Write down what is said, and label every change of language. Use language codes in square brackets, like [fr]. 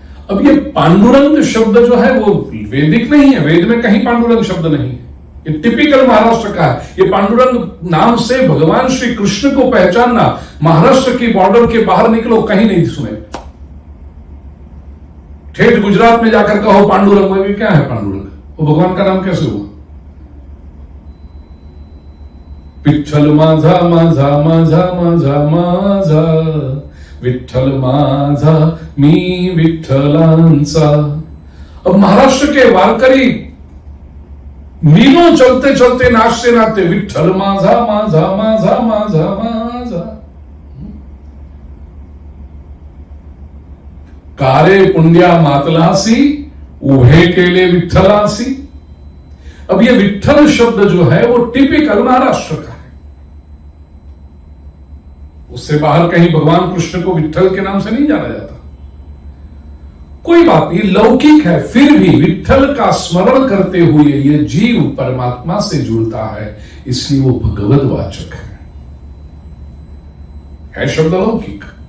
[hi] अब ये पांडुरंग शब्द जो है वो वैदिक नहीं है, वेद में कहीं पांडुरंग शब्द नहीं है, ये टिपिकल महाराष्ट्र का है। ये पांडुरंग नाम से भगवान श्री कृष्ण को पहचानना, महाराष्ट्र की बॉर्डर के बाहर निकलो, कहीं नहीं सुने। ठेठ गुजरात में जाकर कहो पांडुरंग, में भी क्या है पांडुरंग? वो भगवान का नाम कैसे हुआ? [mr] विठ्ठल माझा माझा माझा माझा माझा, विठ्ठल माझा मी विठ्ठलांचा। [hi] अब महाराष्ट्र के वारकरी मीलों चलते चलते नाचते नाचते [mr] विठ्ठल माझा माझा माझा माझा माझा, कारे पुंड्या मातलासी उभे केले विठ्ठलासी। [hi] अब ये विठ्ठल शब्द जो है वो टिपिकल महाराष्ट्र का है, उससे बाहर कहीं भगवान कृष्ण को विठ्ठल के नाम से नहीं जाना जाता। कोई बात नहीं, लौकिक है, फिर भी विठ्ठल का स्मरण करते हुए ये जीव परमात्मा से जुड़ता है, इसलिए वो भगवत वाचक है शब्द लौकिक।